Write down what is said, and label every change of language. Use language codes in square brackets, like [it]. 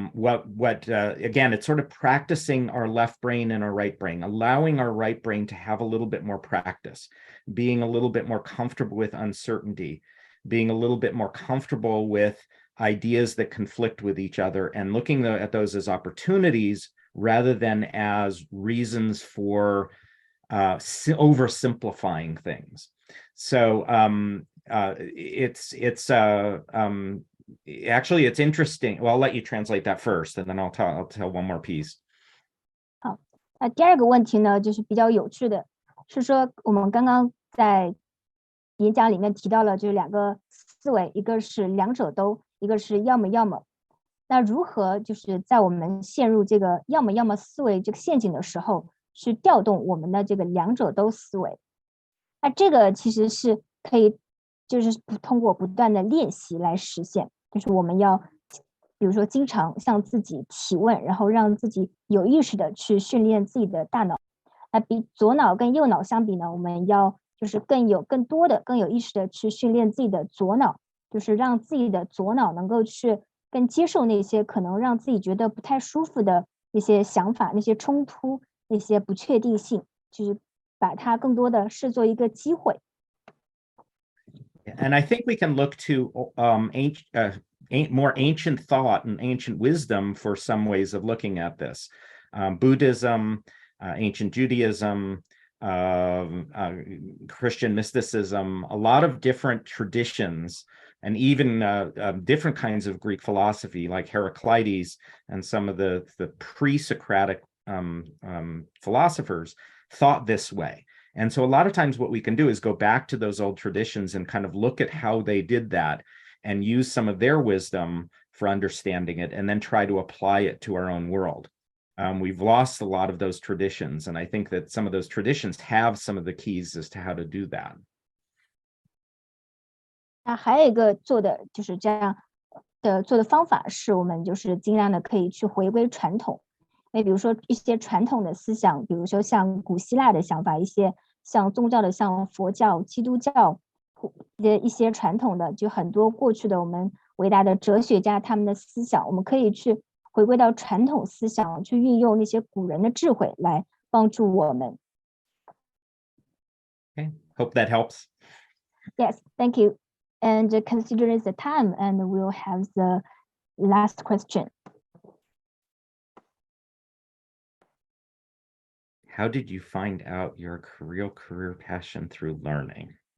[en] Again, it's sort of practicing our left brain and our right brain, allowing our right brain to have a little bit more practice, being a little bit more comfortable with uncertainty, being a little bit more comfortable with ideas that conflict with each other, and looking at those as opportunities rather than as reasons for oversimplifying things. So actually, it's interesting. Well, I'll let you translate that first, and then I'll tell one more piece. [zh] 好，第二个问题呢，就是比较有趣的，是说我们刚刚在演讲里面提到了就是2个思维，一个是两者都，一个是要么要么。那如何就是在我们陷入这个要么要么思维这个陷阱的时候，去调动我们的这个两者都思维？那这个其实是可以，就是通过不断的练习来实现。就是我们要，比如说经常向自己提问，然后让自己有意识的去训练自己的大脑。那比左脑跟右脑相比呢，我们要就是更有意识的去训练自己的左脑，就是让自己的左脑能够去更接受那些可能让自己觉得不太舒服的那些想法、那些冲突、那些不确定性，就是把它更多的视作一个机会。 [en] And I think we can look to more ancient thought and ancient wisdom for some ways of looking at this. Buddhism, ancient Judaism, Christian mysticism, a lot of different traditions, and even different kinds of Greek philosophy, like Heraclitus and some of the pre-Socratic philosophers thought this way. And so a lot of times what we can do is go back to those old traditions and kind of look at how they did that and use some of their wisdom for understanding it, and then try to apply it to our own world. We've lost a lot of those traditions, and I think that some of those traditions have some of the keys as to how to do that. [zh] 那还有一个做的就是这样的做的方法是，我们就是尽量的可以去回归传统。那比如说一些传统的思想，比如说像古希腊的想法，一些像宗教的，像佛教、基督教，一些传统的，就很多过去的我们伟大的哲学家他们的思想，我们可以去回归到传统思想，去运用那些古人的智慧来帮助我们。 [en] Okay, hope that helps. Yes, thank you. And considering the time, and we'll have the last question. How did you find out your real career passion through learning?